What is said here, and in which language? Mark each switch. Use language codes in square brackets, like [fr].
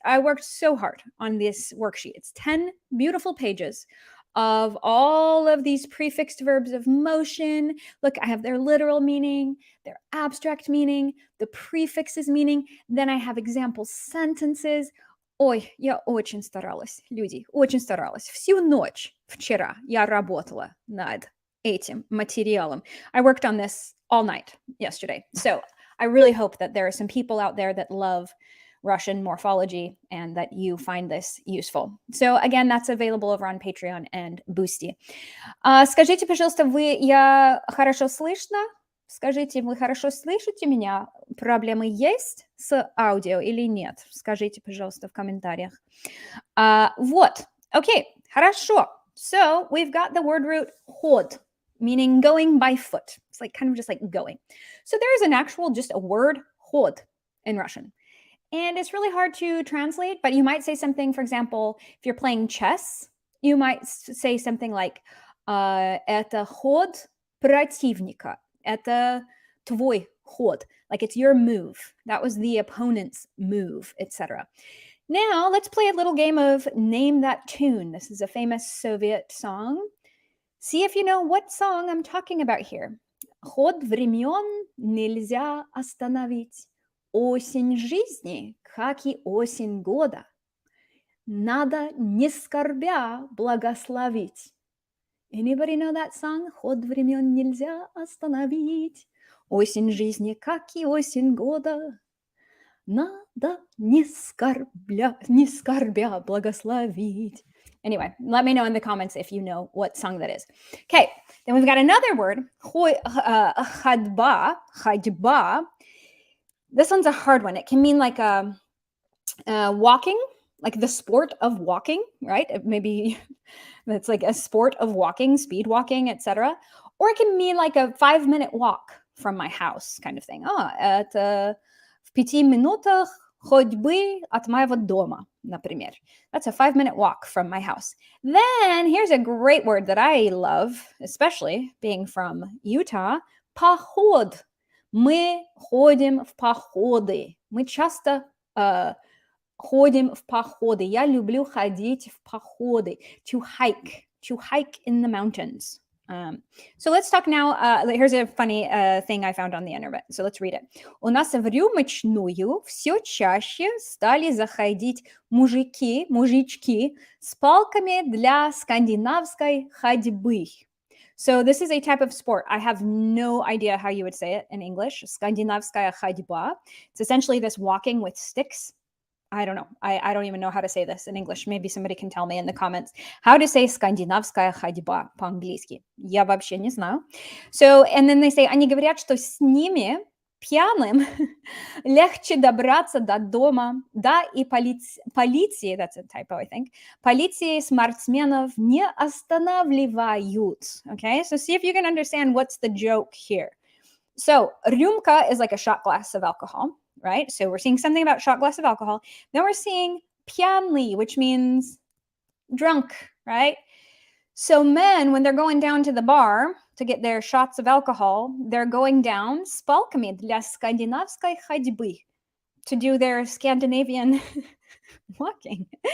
[en] I worked so hard on this worksheet. It's 10 beautiful pages of all of these prefixed verbs of motion. Look, I have their literal meaning, their abstract meaning, the prefixes meaning. Then I have example sentences. [ru] Ой, я очень старалась, люди, очень старалась. Всю ночь вчера я работала над этим материалом. [en] I worked on this all night yesterday. So I really hope that there are some people out there that love Russian morphology and that you find this useful. So again, that's available over on Patreon and Boosty. [ru] Скажите, пожалуйста, я хорошо слышно? Скажите, вы хорошо слышите меня? Проблемы есть с аудио или нет? Скажите, пожалуйста, в комментариях. Вот, okay, хорошо. [en] So we've got the word root hod, meaning going by foot. It's like kind of just like going. So there is an actual, just a word, hod, in Russian. And it's really hard to translate, but you might say something, for example, if you're playing chess, you might say something like, [ru] это ход противника, это твой ход, [en] like it's your move. That was the opponent's move, etc. Now let's play a little game of Name That Tune. This is a famous Soviet song. See if you know what song I'm talking about here. [ru] Ход времен нельзя остановить. Осень жизни, как и осень года. Надо не скорбя благословить. [en] Anybody know that song? [ru] Ход времен нельзя остановить. Осень жизни, как и осень года. Надо не скорбя благословить. [en] Anyway, let me know in the comments if you know what song that is. Okay, then we've got another word, ходьба. This one's a hard one. It can mean like walking, like the sport of walking, right? Maybe it's like a sport of walking, speed walking, etc. Or it can mean like a 5-minute walk from my house kind of thing. [ru] Это в 5 минутах ходьбы от моего дома, например. [en] That's a 5-minute walk from my house. Then here's a great word that I love, especially being from Utah, поход. [ru] Мы ходим в походы. Мы часто ходим в походы. Я люблю ходить в походы. [en] To hike in the mountains. So let's talk now. Here's a funny thing I found on the internet. So let's read it. [ru] У нас в рюмочную все чаще стали заходить мужички с палками для скандинавской ходьбы. [en] So this is a type of sport. I have no idea how you would say it in English. [ru] Скандинавская ходьба. [en] It's essentially this walking with sticks. I don't know. I don't even know how to say this in English. Maybe somebody can tell me in the comments how to say [ru] скандинавская ходьба по-английски. Я вообще не знаю. [en] So, and then they say, [ru] они говорят, что с ними, пьяным, легче добраться до дома, да, и полиции, [en] that's a typo, I think, [ru] полиции спортсменов не останавливают. [en] Okay, so see if you can understand what's the joke here. So, рюмка is like a shot glass of alcohol. Right? So we're seeing something about shot glass of alcohol. Then we're seeing пьяный, which means drunk, right? So men, when they're going down to the bar to get their shots of alcohol, they're going down [ru] с палками для скандинавской ходьбы [en] to do their Scandinavian walking.